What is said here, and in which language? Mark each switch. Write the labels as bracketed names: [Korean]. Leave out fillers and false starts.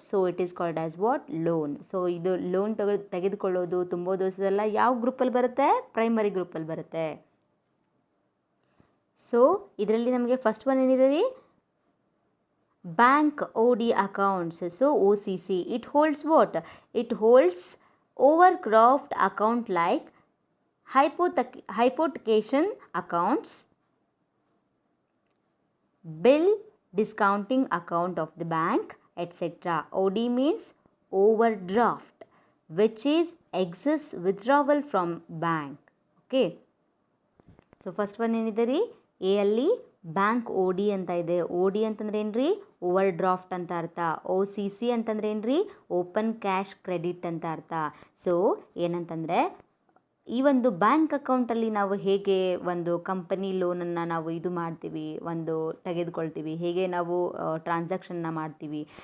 [English] So it is called as what? [Kannada] Loan. So ಇದು loan ತೆಗೆದುಕೊಳ್ಳೋದು, ತುಂಬೋದು ಇದೆಲ್ಲ ಯಾವ ಗ್ರೂಪಲ್ಲಿ ಬರುತ್ತೆ? ಪ್ರೈಮರಿ ಗ್ರೂಪಲ್ಲಿ ಬರುತ್ತೆ. ಸೊ ಇದರಲ್ಲಿ ನಮಗೆ ಫಸ್ಟ್ ಒನ್ ಏನಿದೆ ರೀ, bank O D accounts. [English] So O C C, it holds what? It holds overdraft account like hypothecation accounts, bill discounting account of the bank, etc. OD means overdraft, which is excess withdrawal from bank. Okay. [Kannada] So first one ಏನಿದೆ ರೀ, A ಅಲ್ಲಿ bank O D ಅಂತ ಇದೆ. O D ಅಂತಂದ್ರೆ ಏನ್ರಿ, over draft ಅಂತ ಅರ್ಥ. O C C ಅಂತಂದ್ರೆ ಏನ್ರಿ, ಓಪನ್ ಕ್ಯಾಶ್ ಕ್ರೆಡಿಟ್ ಅಂತ ಅರ್ಥ. ಸೊ ಏನಂತಂದರೆ ಈ ಒಂದು ಬ್ಯಾಂಕ್ ಅಕೌಂಟಲ್ಲಿ ನಾವು ಹೇಗೆ ಒಂದು ಕಂಪನಿ ಲೋನನ್ನು ನಾವು ಇದು ಮಾಡ್ತೀವಿ, ತೆಗೆದುಕೊಳ್ತೀವಿ, ಹೇಗೆ ನಾವು ಟ್ರಾನ್ಸಾಕ್ಷನ್ನ ಮಾಡ್ತೀವಿ.